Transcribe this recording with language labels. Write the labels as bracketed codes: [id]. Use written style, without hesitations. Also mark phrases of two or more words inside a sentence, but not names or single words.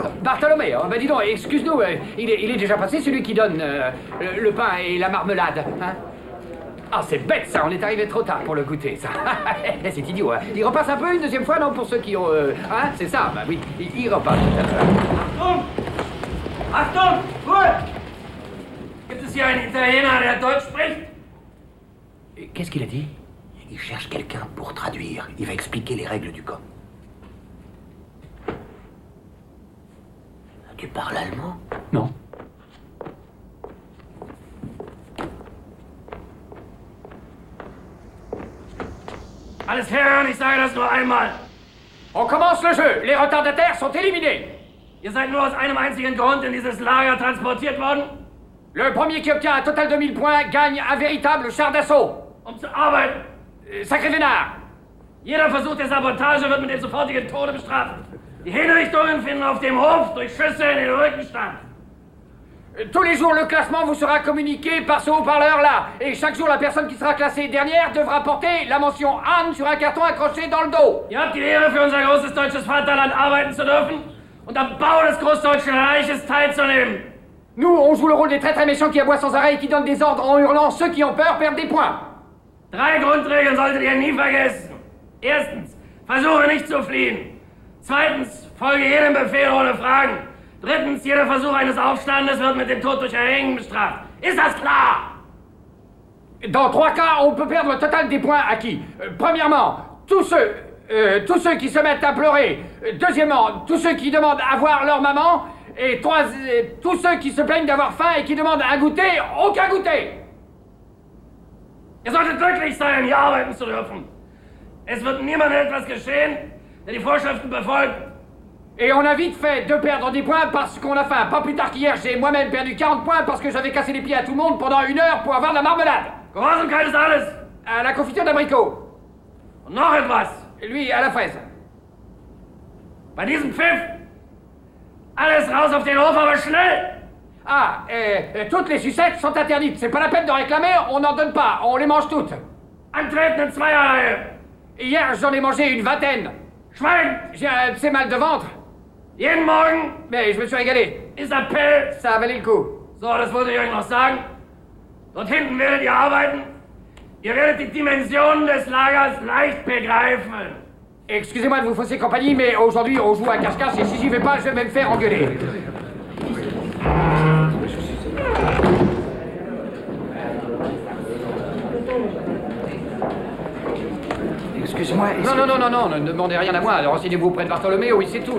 [fr] Bartholoméo, bah dis donc, excuse-nous, il est déjà passé celui qui donne le pain et la marmelade, hein? Ah, c'est bête ça, on est arrivé trop tard pour le goûter, ça. C'est idiot, hein. Il repasse un peu une deuxième fois, non, pour ceux qui ont... hein, c'est ça, bah oui, il repasse tout à l'heure. Attends! Ouais! [de] hier ein Italiener, der Deutsch spricht? [fr] Qu'est-ce qu'il a dit? Il cherche quelqu'un pour traduire. Il va expliquer les règles du camp. Tu parles allemand? Non. [de] Alles hören, ich sage das nur einmal. [fr] On commence le jeu. Les retardataires sont éliminés. [de] Ihr seid nur aus einem einzigen Grund in dieses Lager transportiert worden? [fr] Le premier qui obtient un total de 1000 points gagne un véritable char d'assaut. [de] Um zu arbeiten. [fr] Sacré Vénard. [de] Jeder Versuch der Sabotage wird mit dem sofortigen Tode bestraft. Die Hinrichtungen finden auf dem Hof durch Schüsse in den Rücken statt. [fr] Tous les jours, le classement vous sera communiqué par ce haut-parleur-là. Et chaque jour, la personne qui sera classée dernière devra porter la mention Anne sur un carton accroché dans le dos. [de] Ihr habt die Ehre, für unser großes deutsches Vaterland arbeiten zu dürfen und am Bau des Großdeutschen Reiches teilzunehmen. [fr] Nous, on joue le rôle des très très méchants qui aboient sans arrêt et qui donnent des ordres en hurlant. Ceux qui ont peur perdent des points. [de] 3 Grundregeln solltet ihr nie vergessen. Erstens, versuche nicht zu fliehen. Zweitens, folge jedem Befehl ohne Fragen. Drittens, jeder Versuch eines Aufstandes wird mit dem Tod durch Erhängen bestraft. Ist das klar? [fr] Dans 3 cas, on peut perdre le total des points acquis. Premièrement, tous ceux qui se mettent à pleurer. Deuxièmement, tous ceux qui demandent à voir leur maman. Et tous ceux qui se plaignent d'avoir faim et qui demandent un goûter, aucun goûter. [de] Ihr solltet glücklich sein, hier arbeiten zu dürfen. Es wird niemandem etwas geschehen, der die Vorschriften befolgt. [fr] Et on a vite fait de perdre des points parce qu'on a faim. Pas plus tard qu'hier, j'ai moi-même perdu 40 points parce que j'avais cassé les pieds à tout le monde pendant 1 heure pour avoir de la marmelade. [de] Gehorsamkeit ist alles. [fr] À la confiture d'abricot. [de] Und noch etwas. [fr] Lui, à la fraise. [de] Bei diesem Pfiff, alles raus auf den Hof, aber schnell. [fr] Ah, toutes les sucettes sont interdites. C'est pas la peine de réclamer, on n'en donne pas. On les mange toutes. [de] Antreten in Zweierreihe. [fr] Hier, j'en ai mangé une vingtaine. [de] Schwein. [fr] J'ai un petit mal de ventre. [de] Jeden Morgen. [fr] Mais je me suis régalé. [de] Ist Appell. [fr] Ça a valé le coup. [de] So, das wollte ich euch noch sagen. Dort hinten werdet ihr arbeiten. Ihr werdet die Dimensionen des Lagers leicht begreifen. [fr] Excusez-moi de vous fausser compagnie, mais aujourd'hui on joue à cache-cache et si j'y vais pas, je vais me faire engueuler. Excusez-moi. Non, ne demandez rien à moi. Alors renseignez-vous auprès de Bartholoméo, oui, c'est tout.